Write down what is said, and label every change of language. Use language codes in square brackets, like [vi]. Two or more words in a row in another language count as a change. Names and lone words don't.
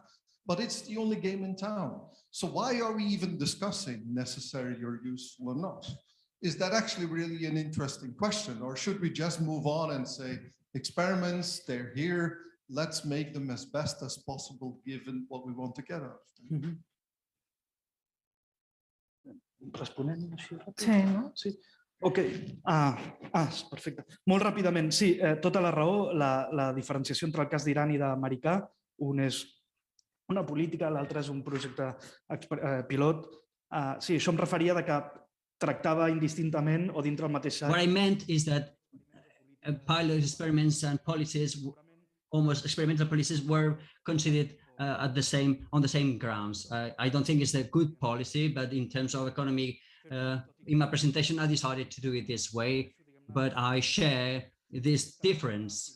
[en] But it's the only game in town. So why are we even discussing necessary or useful or not? Is that actually really an interesting question? Or should we just move on and say, experiments, they're here, let's make them as best as possible given what we want to get out of them? [ca] Responent així ràpid? Sí, no? Sí. Ok, perfecte. Molt ràpidament, sí, tota la raó, la diferenciació entre el cas d'Iran i d'Americà, un és una política, l'altre és un projecte pilot. Sí, això em referia de que tractava indistintament o dintre el mateix sac. [en] What I meant is that pilot experiments and policies, almost experimental policies, were considered on the same grounds. I don't think it's a good policy, but in terms of economy, in my presentation, I decided to do it this way, but I share this difference.